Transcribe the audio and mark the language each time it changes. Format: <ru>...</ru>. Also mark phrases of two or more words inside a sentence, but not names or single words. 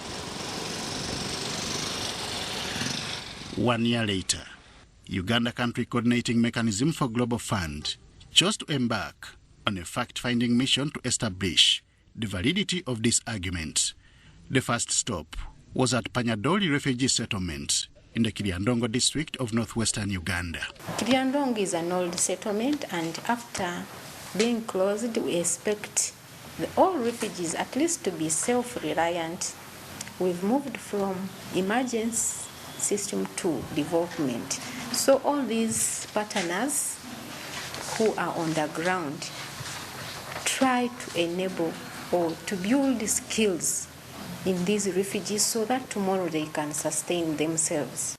<en>1 year later, Uganda Country Coordinating Mechanism for Global Fund chose to embark on a fact-finding mission to establish the validity of this argument. The first stop was at Panyadoli Refugee Settlement in the Kiryandongo district of northwestern Uganda. Kiryandongo is an old settlement, and after being closed, we expect all refugees at least to be self-reliant. We've moved from emergency system to development. So all these partners who are on the ground try to enable or to build skills in these refugees so that tomorrow they can sustain themselves.</en>